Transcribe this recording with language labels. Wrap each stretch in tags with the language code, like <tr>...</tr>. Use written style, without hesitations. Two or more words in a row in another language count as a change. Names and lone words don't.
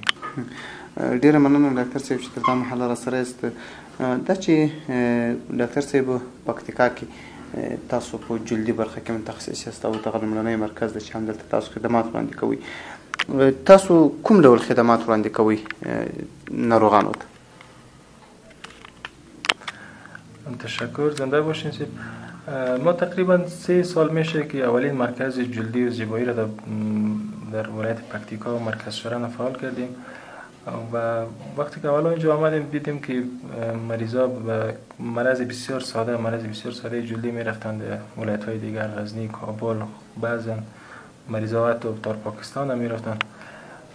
<ps>ډیره مننه ډاکټر صاحب چې تر دا مهاله راسره یاست. دا چې ډاکټر صاحب پکتیکا کې تاسو په جلدي برخه کې متخصص یاست او دغه لومړنی مرکز دی چې همدلته تاسو خدمات وړاندې کوئ، تاسو کوم ډول خدمات وړاندې کوئ ناروغانو ته؟</ps> <fa>تشکر، زنده باشین صاحب. ما تقریبا 3 سال میشه که اولین مرکز جلدی و زیبایی را در ولایت پکتیکا و مرکز شوران فعال کردیم. و وقتی که اولا اینجا آمدیم دیدیم که مریضا به مرض بسیار ساده جلدی میرفتند ولایت های دیگر، غزنی، کابل، بعضا مریضا حتی تا پاکستان هم میرفتند.</fa>